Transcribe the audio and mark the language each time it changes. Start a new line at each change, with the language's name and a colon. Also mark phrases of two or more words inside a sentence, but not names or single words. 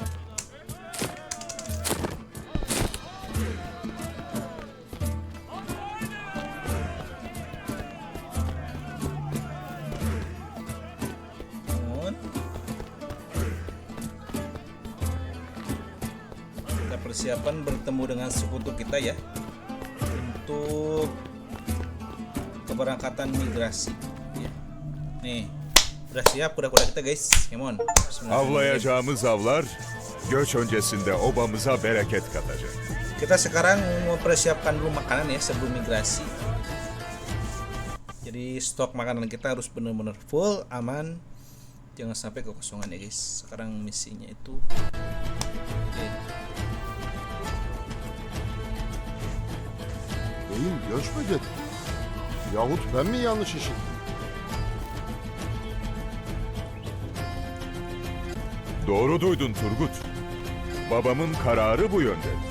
Indonesian: Mohon. Kita persiapan bertemu dengan sekutu kita ya untuk keberangkatan migrasi ya. Nih udah siap kuda-kuda kita guys,
English: come on.
Turkish: Avlayacağımız avlar göç öncesinde obamıza bereket katacak.
Indonesian: Kita sekarang mempersiapkan dulu makanan ya sebelum migrasi. Jadi stok makanan kita harus benar-benar full, aman, jangan sampai kekosongan ya guys. Sekarang misinya itu oke.
Turkish: Beyim göç mü dedi? Yahut ben mi yanlış işittim? Doğru duydun Turgut. Babamın kararı bu yönde.